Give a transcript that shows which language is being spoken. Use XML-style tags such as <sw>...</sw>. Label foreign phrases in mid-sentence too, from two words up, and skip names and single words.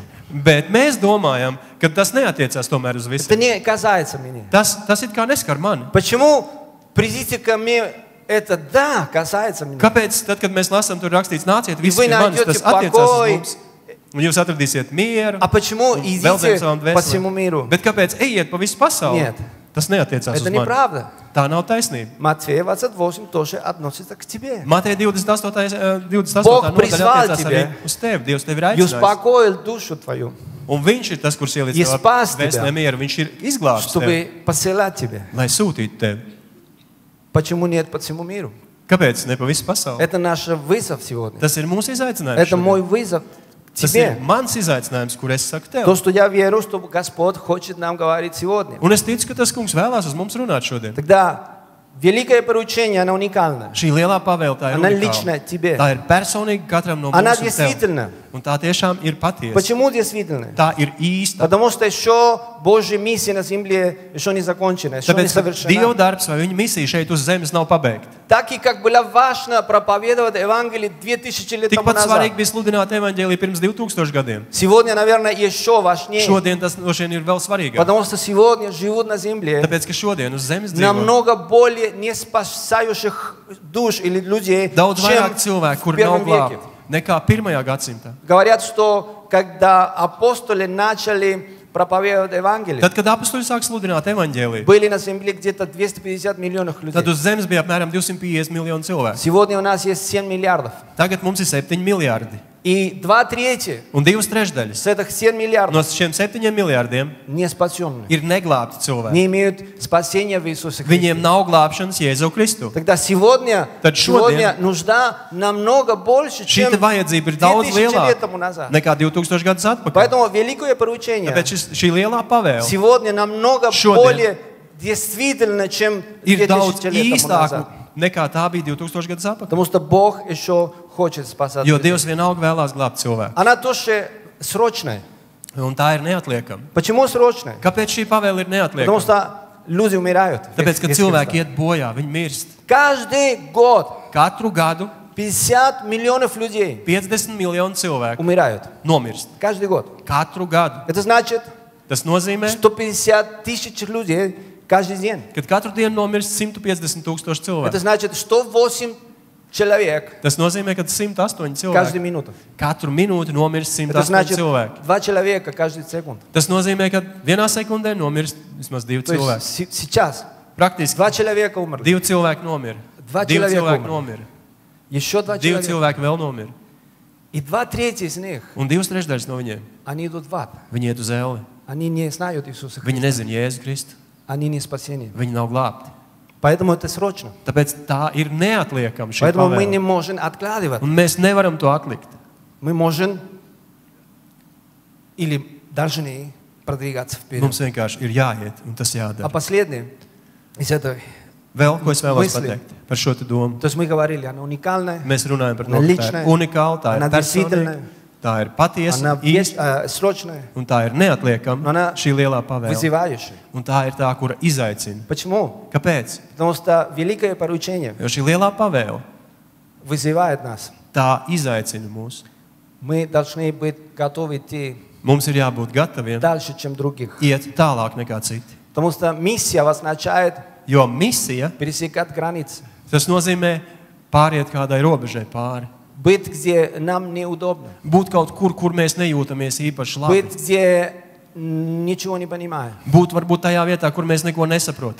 <lv>bet mēs domājam, ka tas neatiecās tomēr uz</lv> <ru>Это</ru> <lv>visiem.</lv> <ru>не касается меня.</ru> <lv>Tas it kā neskar mani.</lv> <ru>Почему придите ко мне, это да, касается меня.</ru> <lv>Kāpēc tad, kad mēs lasām, tur rakstīts, nāciet visi</lv> <ru>вы</ru> <lv>pie manis,</lv> <ru>найдете</ru> <lv>tas attiecās uz</lv> <ru>покой.</ru> <lv>mums? Un jūs atradīsiet mieru,</lv> <ru>А почему</ru> <lv>un</lv> <ru>идите</ru> <lv>veldzienu savam</lv> <ru>по всему</ru> <lv>dvēselēm.</lv> <ru>миру?</ru> <lv>Bet kāpēc ejiet pa visu pasauli?</lv> <ru>Нет.</ru> <lv>Tas neatiecās</lv> <ru>Это</ru> <lv>uz mani.</lv> <ru>неправда.</ru> <lv>Tā nav taisnība.</lv> <ru>Матфея 28 тоже относится к тебе.</ru> <lv>Mateja 28.</lv> <ru>Бог</ru> <lv>nodaļa</lv> <ru>призвал</ru> <lv>attiecās arī</lv> <ru>тебя.</ru> <lv>uz tevi. Dievs tevi ir</lv> <ru>И</ru> <lv>aicinājis.</lv> <ru>успокоил душу твою,</ru> <lv>Un viņš ir tas, kurš</lv> <ru>И</ru> <lv>ieliec spās tev</lv> <ru>тебя.</ru> <lv>vēstnē mieru. Viņš ir izglābis tevi,</lv> <ru>чтобы посылать тебя.</ru> <lv>lai sūtītu tevi.</lv> <ru>Почему нет по всему миру?</ru> <lv>Kāpēc ne pa visu pasauli?</lv> <ru>Это наш вызов сегодня.</ru> <lv>Tas ir mūsu izaicinājums.</lv> <ru>Это</ru> <lv>šodien.</lv> <ru>мой вызов</ru> <lv>Tas ir</lv> <ru>тебе.</ru> <lv>mans izaicinājums, kur es saku tev.</lv> <ru>То, что я верю, что Господь хочет нам говорить сегодня.</ru> <lv>Un es ticu, ka tas kungs vēlās uz mums runāt šodien.</lv> <ru>Тогда великое поручение, оно уникальное.</ru> <lv>Šī lielā pavēle tā ir</lv> <ru>Она</ru> <lv>unikāla.</lv> <ru>личная тебе.</ru> <lv>Tā ir personīga katram no</lv> <ru>Она</ru> <lv>mums un tev.</lv> <ru>действительно.</ru> <lv>Un tā tiešām ir patiesa.</lv> <ru>Почему действительно?</ru> <lv>Tā ir īsta.</lv> <ru>Потому что еще Божья миссия на земле еще не закончена, еще не</ru> <lv>Tāpēc, ka Dieva</lv> <ru>совершена.</ru> <lv>darbs vai viņa misija šeit uz zemes nav pabeigta.</lv> <ru>Так и как было важно проповедовать Евангелие 2000 лет тому</ru> <lv>Tikpat</lv> <ru>назад.</ru> <lv>svarīgi bija sludināt evaņģēliju pirms 2000 gadiem.</lv> <ru>Сегодня, наверное, еще важнее.</ru> <lv>Šodien tas droši vien ir vēl svarīgāk.</lv> <ru>Потому что сегодня живут на земле</ru> <lv>Tāpēc, ka šodien uz zemes dzīvo</lv> <ru>намного более не спасающих душ или людей,</ru> <lv>daudz</lv> <ru>чем</ru> <lv>vairāk cilvēku,</lv> <ru>в</ru> <lv>kuri nav</lv> <ru>первом веке.</ru> <lv>glābti nekā 1. gadsimtā.</lv> <ru>Говорят, что когда апостоли начали проповедовать Евангелие,</ru> <lv>Tad, kad apstuļi sāk sludināt evaņģēliju,</lv> <ru>были на земле где-то 250 миллионов людей.</ru> <lv>tad uz zemes bija apmēram 250 miljoni cilvēku.</lv> <ru>Сегодня у нас есть 7 миллиардов.</ru> <lv>Tagad mums ir 7 miljardi.</lv> <ru>И И 2/3</ru> <lv>Un 2/3</lv> <ru>с этих 7 миллиардов</ru> <lv>no šiem 7 miljardiem</lv> <ru>не спасенные,</ru> <lv>ir neglābti cilvēki.</lv> <ru>не имеют спасения в Иисусе Христе.</ru> <lv>Viņiem nav glābšanas Jēzu Kristu.</lv> <ru>Тогда сегодня</ru> <lv>šodien</lv> <ru>нужда намного больше, чем</ru> <lv>Šī vajadzība ir daudz</lv> <ru>2000 лет</ru> <lv>lielāka</lv> <ru>тому назад.</ru> <lv>nekā 2000 gadus atpakaļ.</lv> <ru>Поэтому великое поручение</ru> <lv>Tāpēc šī lielā pavēle</lv> <ru>сегодня намного</ru> <lv>Šodien</lv> <ru>более действительно, чем</ru> <lv>ir daudz</lv> <ru>2000 лет тому</ru> <lv>īstāka</lv> <ru>назад.</ru> <lv>nekā tā bija 2000 gadus atpakaļ.</lv> <ru>Потому что Бог еще хочет спасать</ru> <lv>Jo</lv> <ru>людей.</ru> <lv>Dievs vienalga vēlās glābt cilvēku.</lv> <ru>Она тоже срочная.</ru> <lv>Un tā ir neatliekama.</lv> <ru>Почему срочная?</ru> <lv>Kāpēc šī pavēle ir</lv> <ru>Потому</ru> <lv>neatliekama?</lv> <ru>что люди умирают.</ru> <lv>Tāpēc, ka</lv> <ru>без</ru> <lv>cilvēki</lv> <ru>Христа.</ru> <lv>iet bojā, viņi mirst.</lv> <ru>Каждый год</ru> <lv>Katru gadu</lv> <ru>50 миллионов людей</ru> <lv>50 miljonu cilvēku</lv> <ru>умирают.</ru> <lv>nomirst.</lv> <ru>Каждый год.</ru> <lv>Katru gadu.</lv> <ru>Это значит</ru> <lv>Tas nozīmē,</lv> <ru>150 тысяч людей каждый день.</ru> <lv>ka katru dienu nomirst 150 tūkstoši</lv> <ru>Это</ru> <lv>cilvēku.</lv> <ru>значит 108 человек</ru> <lv>Tas nozīmē, ka 108</lv> <ru>каждую</ru> <lv>cilvēki</lv> <ru>минуту.</ru> <lv>katru minūti nomirst</lv> <ru>Это 108 значит</ru> <lv>cilvēki.</lv> <ru>2 человека каждую секунду.</ru> <lv>Tas nozīmē, ka vienā sekundē nomirst vismaz 2</lv> <ru>То есть</ru> <lv>cilvēki.</lv> <ru>сейчас</ru> <lv>Praktiski</lv> <ru>2 человека умерли.</ru> <lv>2 cilvēki nomira.</lv> <ru>Два 2 человека</ru> <lv>cilvēki</lv> <ru>умерли.</ru> <lv>nomira.</lv> <ru>Еще 2 2 человека.</ru> <lv>cilvēki vēl nomira.</lv> <ru>И 2/3 из них,</ru> <lv>Un 2/3 no viņiem.</lv> <ru>они идут в ад.</ru> <lv>Viņi iet uz elli.</lv> <ru>Они не знают Иисуса</ru> <lv>Viņi</lv> <ru>Христа.</ru> <lv>nezina Jēzu Kristu.</lv> <ru>Они не спасение.</ru> <lv>Viņi nav glābti.</lv> <ru>Поэтому это срочно.</ru> <lv>Tāpēc tā ir neatliekama šī</lv> <ru>Поэтому мы не</ru> <lv>pavēle.</lv> <ru>можем откладывать.</ru> <lv>Un mēs nevaram to atlikt.</lv> <ru>Мы можем или должны продвигаться вперед.</ru> <lv>Mums vienkārši ir jāiet, un tas</lv> <ru>А</ru> <lv>jādara.</lv> <ru>последнее из этой.</ru> <lv>Vēl ko es vēlos</lv> <ru>Мысли.</ru> <lv>pateikt par šo te domu.</lv> <ru>То есть мы говорили, она уникальная,</ru> <lv>Mēs runājam par to,</lv> <ru>Она</ru> <lv>ka tā</lv> <ru>личная,</ru> <lv>ir unikāla, tā</lv> <ru>она</ru> <lv>ir</lv> <ru>действительная,</ru> <lv>personīga, tā ir patiesa,</lv> <ru>она</ru> <lv>īsta,</lv> <ru>срочная,</ru> <lv>un tā ir neatliekama</lv> <ru>Она</ru> <lv>šī lielā pavēle.</lv> <ru>вызывающая.</ru> <lv>Un tā ir tā, kura izaicina.</lv> <ru>Почему?</ru> <lv>Kāpēc?</lv> <ru>Потому что великое поручение</ru> <lv>Jo šī lielā pavēle,</lv> <ru>вызывает нас.</ru> <lv>tā izaicina mūs.</lv> <ru>Мы должны быть готовы идти</ru> <lv>Mums ir jābūt gataviem</lv> <ru>дальше, чем других.</ru> <lv>iet tālāk nekā citi.</lv> <ru>Потому что миссия означает</ru> <lv>Jo misija,</lv> <ru>пересекать границы.</ru> <lv>tas nozīmē pāriet kādai robežai pāri.</lv> <ru>Быть, где нам неудобно.</ru> <lv>Būt kaut kur, kur mēs nejūtamies īpaši labi.</lv> <ru>Быть, где ничего не понимаем.</ru> <lv>Būt varbūt tajā vietā, kur mēs neko nesaprotam.</lv>